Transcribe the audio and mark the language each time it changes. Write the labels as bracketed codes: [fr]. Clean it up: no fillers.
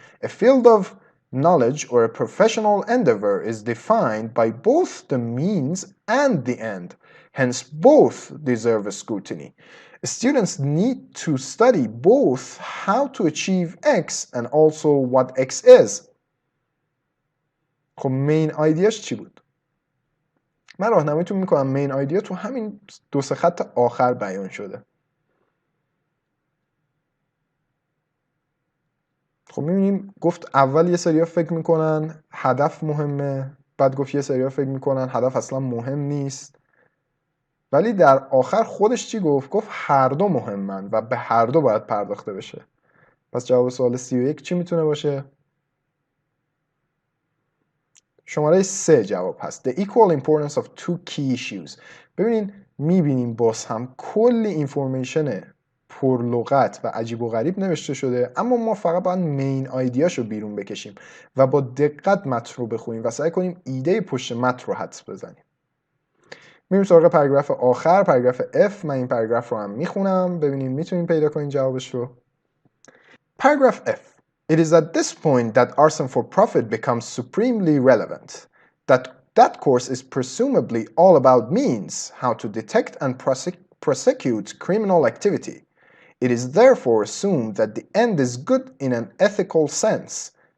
[en] A field of knowledge or a professional endeavor is defined by both the means and the end. Hence, both deserve a scrutiny. Students need to study both how to achieve X and also what X is. [fa] خب مین آیدیاش چی بود؟ من راهنماییتون میکنم. مین آیدیا تو همین 2-3 خط آخر بیان شده. خب میبینیم گفت اول یه سریا فکر میکنن هدف مهمه، بعد گفت یه سریا فکر میکنن هدف اصلا مهم نیست، ولی در آخر خودش چی گفت؟ گفت هر دو مهمن و به هر دو باید پرداخته بشه. پس جواب سوال 31 چی میتونه باشه؟ شماره 3 جواب هست. [en] The equal importance of two key issues. [fa] ببینین میبینیم باز هم کلی اینفورمیشن پرلغت و عجیب و غریب نوشته شده، اما ما فقط باید مین آیدیاشو بیرون بکشیم و با دقت متن رو بخونیم و سعی کنیم ایده پشت متن رو حدس بزنیم. میریم سراغ پاراگراف آخر، پاراگراف F. من این پاراگراف رو هم میخونم ببینیم میتونیم پیدا کنیم جوابش رو. [en] Paragraph F. It is at this point that arson for profit becomes supremely relevant. That course is presumably all about means, how to detect and prosecute criminal activity. It is therefore assumed that the end is good in an ethical sense.